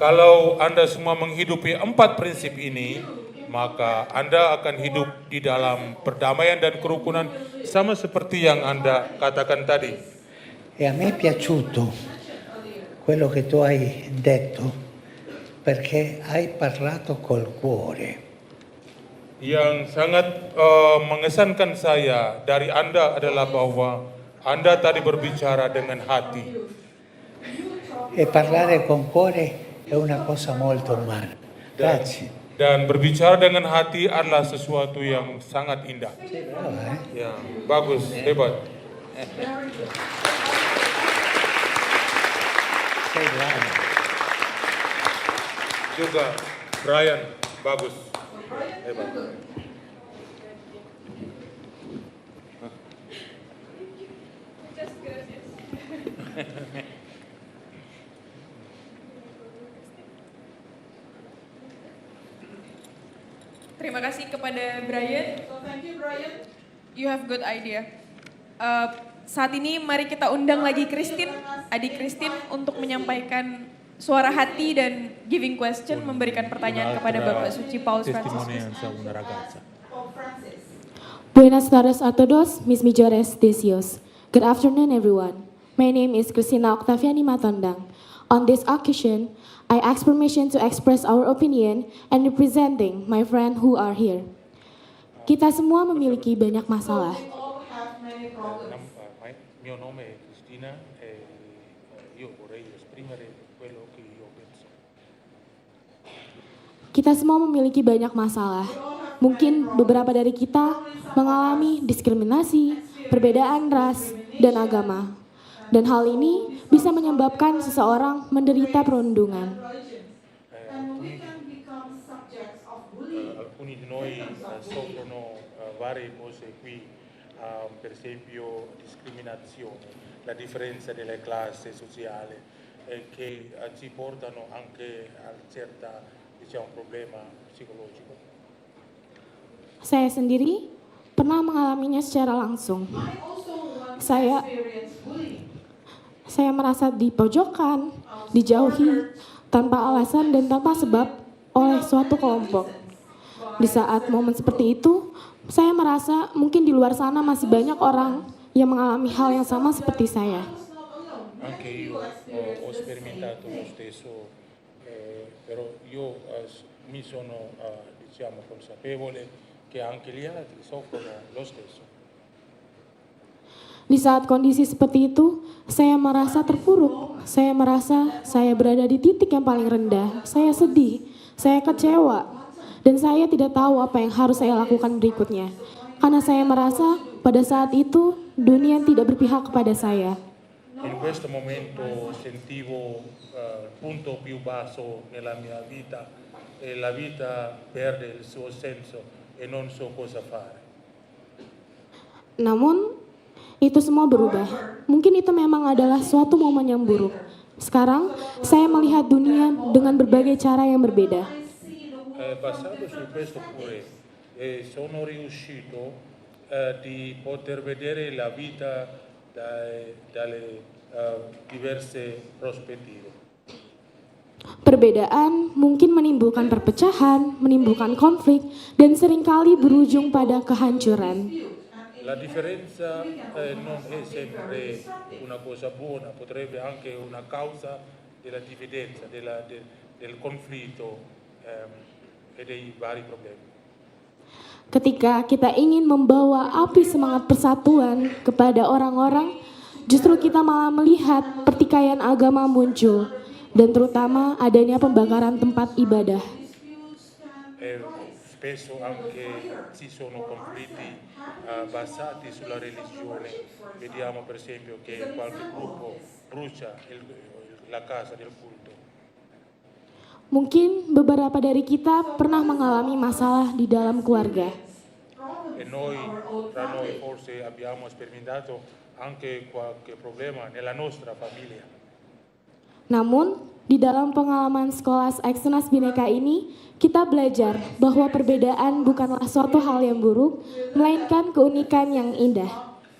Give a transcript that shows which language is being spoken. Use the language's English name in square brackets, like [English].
[Indonesian] Kalau Anda semua menghidupi 4 prinsip ini, maka Anda akan hidup di dalam perdamaian dan kerukunan sama seperti yang Anda katakan tadi. [Italian] E a me è piaciuto quello che tu hai detto, perché hai parlato col cuore. [Indonesian] Yang sangat mengesankan saya dari Anda adalah bahwa Anda tadi berbicara dengan hati. [Italian] E parlare con cuore è una cosa molto umana. Grazie. [Indonesian] Dan berbicara dengan hati adalah sesuatu yang sangat indah. [Italian] Sei brava, eh? [Indonesian] Ya, bagus, hebat. [Italian] Sei brava. [Indonesian] Juga Brian, bagus, hebat. Terima kasih kepada Brian. [English] So thank you, Brian. You have good idea. [Indonesian] Saat ini mari kita undang lagi Christine, adik Christine untuk menyampaikan suara hati dan [English] giving question, [Indonesian] memberikan pertanyaan kepada Bapak Suci Paus Franciscus. [English] Pope Francis. [Spanish] Buenas tardes a todos, mis mejores deseos. [English] Good afternoon, everyone. My name is Christina Octaviani Matondang. On this occasion, I ask permission to express our opinion and representing my friend who are here. [Indonesian] Kita semua memiliki banyak masalah. [English] We all have many problems. [Italian] Mio nome è Cristina e io vorrei esprimere quello che io penso. [Indonesian] Kita semua memiliki banyak masalah. Mungkin beberapa dari kita mengalami diskriminasi, perbedaan ras, dan agama. Dan hal ini bisa menyebabkan seseorang menderita perundungan. [English] And we can become subjects of bullying. [Italian] Alcuni di noi soffrono varie cose qui, per esempio discriminazione, la differenza delle classi sociali che ci portano anche a certa, diciamo, problema psicologico. [Indonesian] Saya sendiri pernah mengalaminya secara langsung. [English] I also once [Indonesian] Saya [English] experienced bullying. [Indonesian] Saya merasa dipojokkan, dijauhi, tanpa alasan dan tanpa sebab oleh suatu kelompok. Di saat momen seperti itu, saya merasa mungkin di luar sana masih banyak orang yang mengalami hal yang sama seperti saya. Anche io ho sperimentato lo stesso, però io mi sono diciamo consapevole che anche gli altri soffrono lo stesso. Di saat kondisi seperti itu, saya merasa terpuruk, saya merasa saya berada di titik yang paling rendah. Saya sedih, saya kecewa, dan saya tidak tahu apa yang harus saya lakukan berikutnya. Karena saya merasa pada saat itu dunia tidak berpihak kepada saya. [Italian] In questo momento sentivo il punto più basso nella mia vita e la vita perde il suo senso e non so cosa fare. [Indonesian] Namun, itu semua berubah. Mungkin itu memang adalah suatu momen yang buruk. Sekarang, saya melihat dunia dengan berbagai cara yang berbeda. [Italian] Basando su questo pure sono riuscito di poter vedere la vita dalle diverse prospettive. [Indonesian] Perbedaan mungkin menimbulkan perpecahan, menimbulkan konflik, dan seringkali berujung pada kehancuran. [Italian] La differenza non è sempre una cosa buona, potrebbe anche una causa della dividenza, del conflitto e dei vari problemi. [Indonesian] Ketika kita ingin membawa api semangat persatuan kepada orang-orang, justru kita malah melihat pertikaian agama muncul, dan terutama adanya pembakaran tempat ibadah. [Italian] Spesso anche ci sono conflitti basati sulla religione. Vediamo per esempio che qualche gruppo brucia la casa del culto. [Indonesian] Mungkin beberapa dari kita pernah mengalami masalah di dalam keluarga. [Italian] E tra noi forse abbiamo sperimentato anche qualche problema nella nostra famiglia. [Indonesian] Namun, di dalam pengalaman sekolah Eksternas Bhinneka ini, kita belajar bahwa perbedaan bukanlah suatu hal yang buruk, melainkan keunikan yang indah.